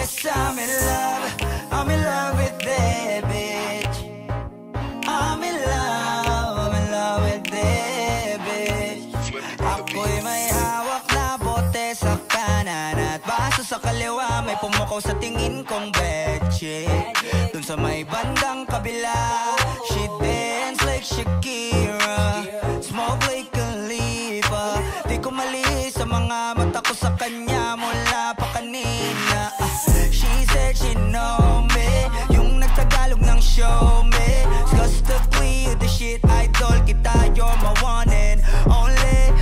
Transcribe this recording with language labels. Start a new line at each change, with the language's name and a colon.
English: I'm in love with that bitch. I'm in love with that bitch.
Filipino: Ako'y may hawak na bote sa kanan at baso sa kaliwa, may pumukaw sa tingin kong betche. Dun sa may bandang kabila,
English: she dance like Shakira, smoke like Khalifa.
Filipino: Di ko mali sa mga mata ko sa kanya mula pa kanina.
English: She said she know me,
Filipino: yung nagtagalog ng
English: show me. Disgustingly, you the shit,
Filipino: idol kita,
English: you're my one and only.